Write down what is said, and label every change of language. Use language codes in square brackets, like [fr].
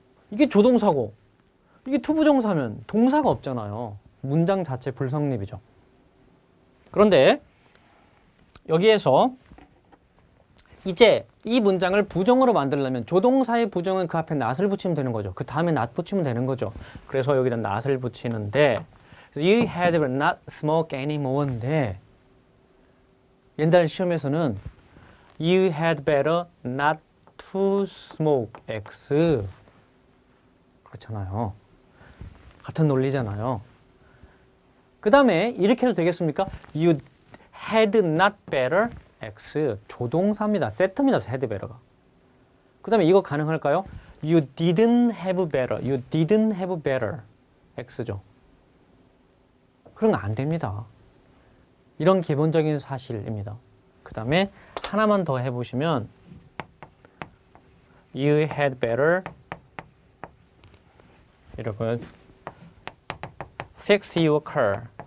[ko] 이게 조동사고 이게 투부정사면 동사가 없잖아요. 문장 자체 불성립이죠. 그런데 여기에서 이제 이 문장을 부정으로 만들려면 조동사의 부정은 그 앞에 not을 붙이면 되는 거죠. 그 다음에 not 붙이면 되는 거죠. 그래서 여기다 not을 붙이는데 [en] You had better not smoke anymore [ko] 인데 옛날 시험에서는 [en] You had better not to smoke X [ko] 그렇잖아요. 같은 논리잖아요. 그 다음에 이렇게 해도 되겠습니까? [en] You had not better X [ko] 조동사입니다. 세트입니다. had better가. 그 다음에 이거 가능할까요? [en] You didn't have better. You didn't have better. X죠. [ko] 그런 거 안 됩니다. 이런 기본적인 사실입니다. 그 다음에 하나만 더 해보시면 [en] You had better [ko] 이렇게 [en] fix your car.